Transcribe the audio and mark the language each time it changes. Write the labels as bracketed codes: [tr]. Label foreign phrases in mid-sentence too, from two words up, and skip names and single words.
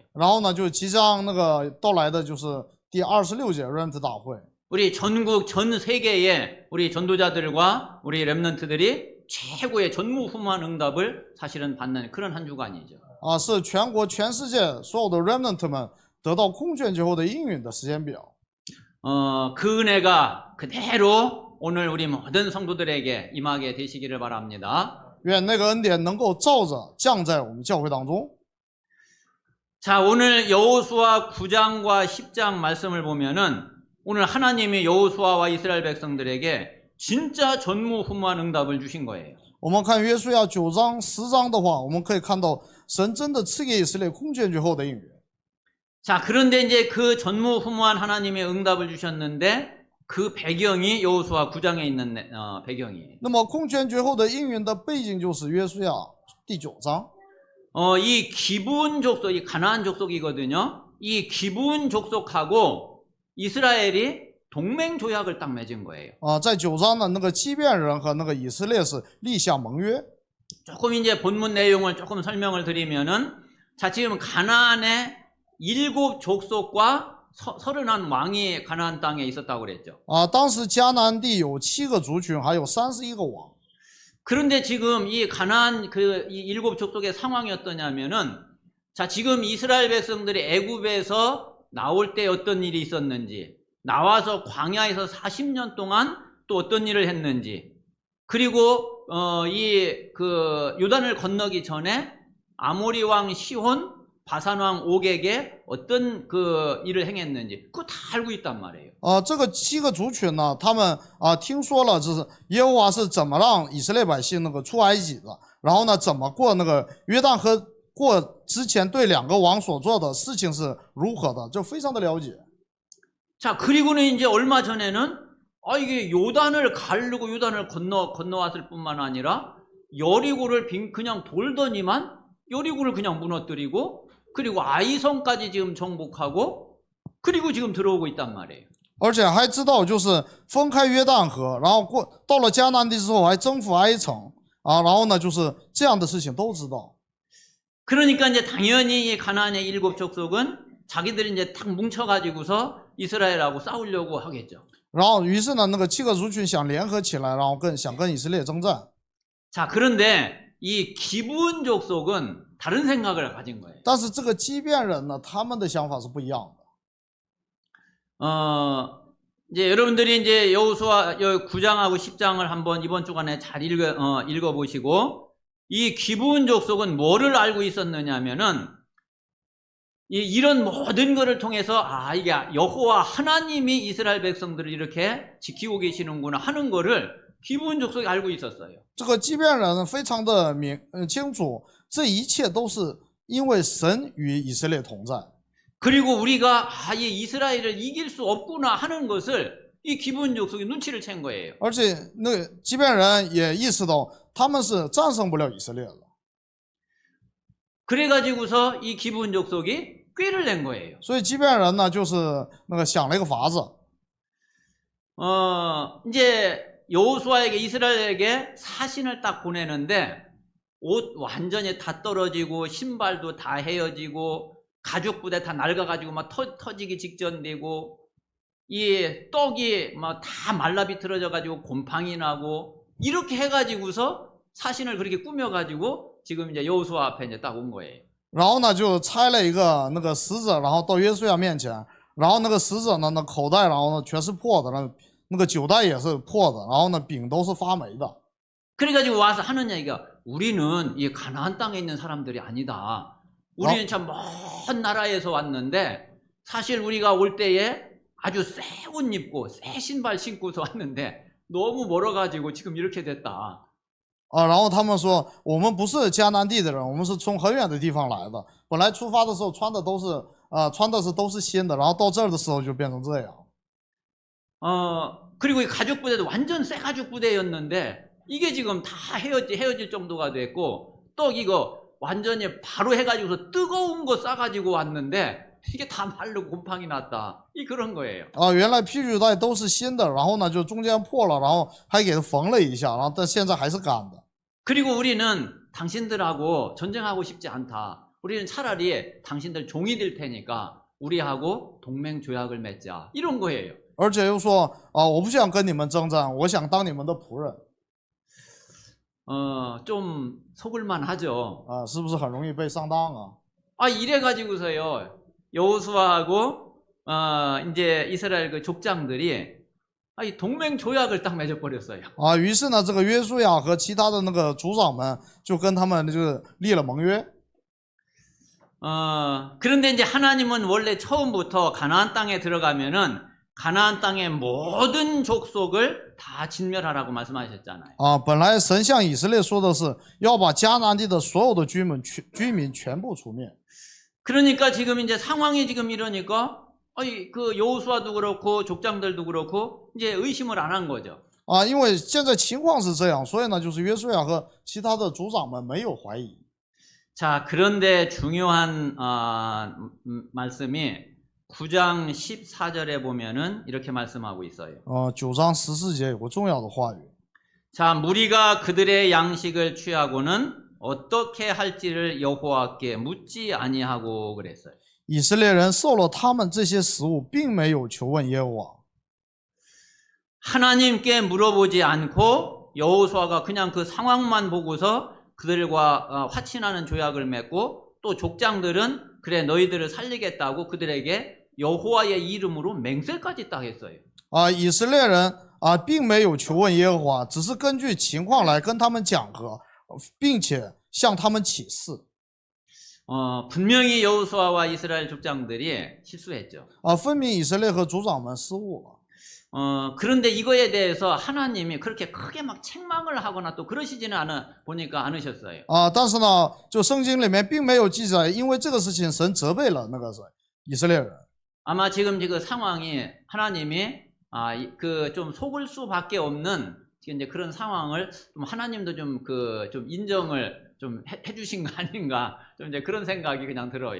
[zh] 然后呢，就即将那个到来的就是第26届 Remnant 大会。 [ko] 우리 전국 전 세계의 우리 전도자들과 우리 렘넌트들이 최고의 전무후무한 응답을 사실은 받는 그런 한 주간이죠. [zh] 是全国全世界所有的 Remnant 们得到空前绝后的应允的时间表。 [ko] 그 은혜가 그대로 오늘 우리 모든 성도들에게 임하게 되시기를 바랍니다. [zh] 愿那个恩典能够照着降在我们教会当中。 [ko] 자, 오늘 여호수아 9장과 10장 말씀을 보면은 오늘 하나님이 여호수아와 이스라엘 백성들에게 진짜 전무후무한 응답을 주신 거예요. [zh] 我们看约书亚9章10章的话，我们可以看到神真的赐给以色列空前绝后的应允。 [ko] 자, 그런데 이제 그 전무후무한 하나님의 응답을 주셨는데 그 배경이 여호수아 9장에 있는 배경이에요. [zh] 那么空前绝后的应允的背景就是约书亚第9章。 [ko] 이 기브온 족속, 이 가나안 족속이거든요. 이 기브온 족속하고 이스라엘이 동맹 조약을 딱 맺은 거예요. [zh] 在9章呢，那个基遍人和那个以色列是立下盟约。 [ko] 조금 이제 본문 내용을 조금 설명을 드리면은, 자, 지금 가나안의 7 족속과 31 왕이 가나안 땅에 있었다고 그랬죠. [zh] 当时迦南地有7个族群，还有31个王。 [ko] 그런데 지금 이 가나안 이 7 족속의 상황이 어떠냐면은, 자, 지금 이스라엘 백성들이 애굽에서 나올 때 어떤 일이 있었는지, 나와서 광야에서 40년 동안 또 어떤 일을 했는지, 그리고 요단을 건너기 전에 아모리 왕 시혼, 바산 왕 옥에게 어떤 일을 행했는지 그거 다 알고 있단 말이에요. [zh] 这个7个族群呢，他们听说了，就是耶和华是怎么让以色列百姓那个出埃及的，然后呢，怎么过那个约旦河过之前对2个王所做的事情是如何的，就非常的了解。 [ko] 자, 그리고는 이제 얼마 전에는 이게 요단을 가르고 요단을 건너왔을 뿐만 아니라 여리고를 그냥 돌더니만 여리고를 그냥 무너뜨리고 그리고 아이성까지 지금 정복하고 그리고 지금 들어오고 있단 말이에요. [zh] 而且还知道就是分开约旦河，然后到了迦南地之后还征服埃城然后呢就是这样的事情都知道。 [ko] 그러니까 이제 당연히 이 가나안의 7 족속은 자기들이 이제 딱 뭉쳐가지고서 이스라엘하고 싸우려고 하겠죠. [zh] 然后于是呢，那个7个族群想联合起来，然后想跟以色列征战。 [ko] 자, 그런데 이 기브온 족속은 다른 생각을 가진 거예요. [zh] 但是这个基遍人呢，他们的想法是不一样的。 [ko] 이제 여러분들이 이제 여호수아 9장하고 10장을 한번 이번 주간에 잘 읽어보시고 이 기브온 족속은 뭐를 알고 있었느냐면은 이런 모든 것을 통해서 이게 여호와 하나님이 이스라엘 백성들을 이렇게 지키고 계시는구나 하는 거를 기브온 족속이 알고 있었어요. [zh] 这个基遍人非常的清楚，这一切都是因为神与以色列同在。 [ko] 그리고 우리가 이 이스라엘을 이길 수 없구나 하는 것을 이 기브온 족속이 눈치를 챈 거예요. [zh] 而且那个基遍人也意识到他们是战胜不了以色列的。 [ko] 그래가지고서 이 기브온 족속이 꾀를 낸 거예요. [zh] 所以基遍人呢，就是那个想了一个法子。 [ko] 이제 여호수아에게 이스라엘에게 사신을 딱 보내는데 옷 완전히 다 떨어지고 신발도 다 헤어지고 가죽 부대 다 낡아가지고 막 터지기 직전 되고 이 떡이 막 다 말라 비틀어져가지고 곰팡이 나고 이렇게 해가지고서 사신을 그렇게 꾸며가지고 지금 이제 여호수아 앞에 이제 딱 온 거예요. [zh] 然后呢，就差了一个那个使者，然后到约书亚面前，然后那个使者呢，那口袋然后呢全是破的，那个酒袋也是破的，然后呢饼都是发霉的。 [ko] 그래가지고 와서 하는 얘기가 우리는 이 가나안 땅에 있는 사람들이 아니다. 우리는 참 먼 나라에서 왔는데 사실 우리가 올 때에 아주 새 옷 입고 새 신발 신고서 왔는데 너무 멀어가지고 지금 이렇게 됐다. [zh] 然后他们说我们不是迦南地的人，我们是从很远的地方来的。本来出发的时候穿的都是新的，然后到这儿的时候就变成这样。 [ko] 그리고 이 가죽 부대도 완전 새 가죽 부대였는데 이게 지금 다 헤어질 정도가 됐고 또 이거 완전히 바로 해가지고서 뜨거운 거 싸가지고 왔는데 이게 다 말르고 곰팡이 났다. 이 그런 거예요. [zh] 啊，原来披肩带都是新的，然后呢就中间破了，然后还给它缝了一下，然后但现在还是干的。 [ko] 그리고 우리는 당신들하고 전쟁하고 싶지 않다. 우리는 차라리 당신들 종이 될 테니까 우리하고 동맹 조약을 맺자. 이런 거예요. [zh] 而且又说啊，我不想跟你们征战，我想当你们的仆人 [ko] 좀 속을만 하죠. [zh] 啊，是不是很容易被上当啊？ [ko] 아, 이래 가지고서요. 여호수아하고 이제 이스라엘 그 족장들이 이 동맹 조약을 딱 맺어 버렸어요. [zh] 啊，于是呢，这个约书亚和其他的那个族长们就跟他们就是立了盟约。 [ko] 그런데 이제 하나님은 원래 처음부터 가나안 땅에 들어가면은 가나안 땅의 모든 족속을 다 진멸하라고 말씀하셨잖아요. [zh] 啊，本来神向以色列说的是要把迦南地的所有的居民全部除灭。 [ko] 그러니까 지금 이제 상황이 지금 이러니까 그 여호수아도 그렇고 족장들도 그렇고 이제 의심을 안 한 거죠. [zh] 啊，因为现在情况是这样，所以呢，就是约书亚和其他的族长们没有怀疑。 [ko] 자, 그런데 중요한 말씀이 9장 14절에 보면은 이렇게 말씀하고 있어요. [zh] 9 章14节有个重要的话语。 [ko] 자, 무리가 그들의 양식을 취하고는 어떻게 할지를 여호와께 묻지 아니하고 그랬어요. [zh] 以色列人受了他们这些食物，并没有求问耶和华。 [ko] 하나님께 물어보지 않고 여호수아가 그냥 그 상황만 보고서 그들과 화친하는 조약을 맺고 또 족장들은 그래 너희들을 살리겠다고 그들에게 여호와의 이름으로 맹세까지 딱 했어요. [zh] 以色列人并没有求问耶和华，只是根据情况来跟他们讲和，并且向他们起誓。 [ko] 분명히 여호수아와 이스라엘 족장들이 실수했죠. [zh] 分明以色列和族长们失误了。 [ko] 그런데 이거에 대해서 하나님이 그렇게 크게 막 책망을 하거나 또 그러시지는 보니까 않으셨어요. [zh] 但是呢，就圣经里面并没有记载，因为这个事情神责备了那个以色列人。 [ko] 아마 지금 그 상황이 하나님이 그 좀 속을 수밖에 없는 이제 그런 상황을 좀 하나님도 좀 인정을 좀 해주신 거 아닌가 좀 이제 그런 생각이 그냥 들어요.